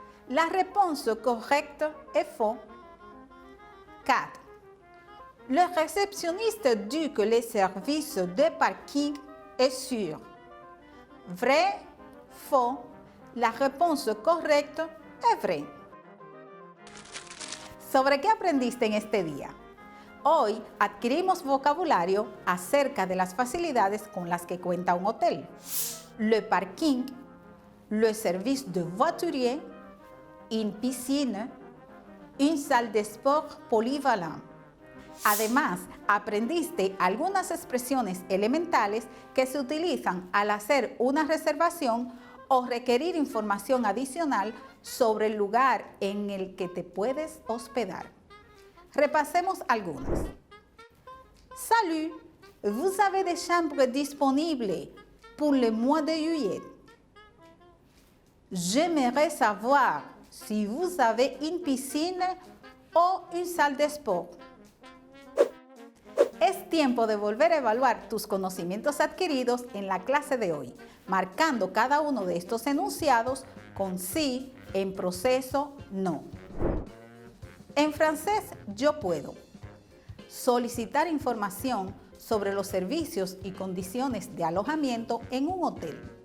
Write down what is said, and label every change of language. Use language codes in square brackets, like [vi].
[fr] La réponse correcte est faux. 4. Le réceptionniste dit que le service de parking est sûr. Vrai? Faux. La réponse correcte es vrai. [es] ¿Sobre qué aprendiste en este día? Hoy adquirimos vocabulario acerca de las facilidades con las que cuenta un hotel. [fr] Le parking, le service de voiturier, une piscine, une salle de sport polyvalente. [es] Además, aprendiste algunas expresiones elementales que se utilizan al hacer una reservación o requerir información adicional sobre el lugar en el que te puedes hospedar. Repasemos algunas. [fr] Salut, vous avez des chambres disponibles pour le mois de juillet. J'aimerais savoir si vous avez une piscine o une salle de sport. [es] Es tiempo de volver a evaluar tus conocimientos adquiridos en la clase de hoy, marcando cada uno de estos enunciados con sí, en proceso, no. En francés, yo puedo solicitar información sobre los servicios y condiciones de alojamiento en un hotel.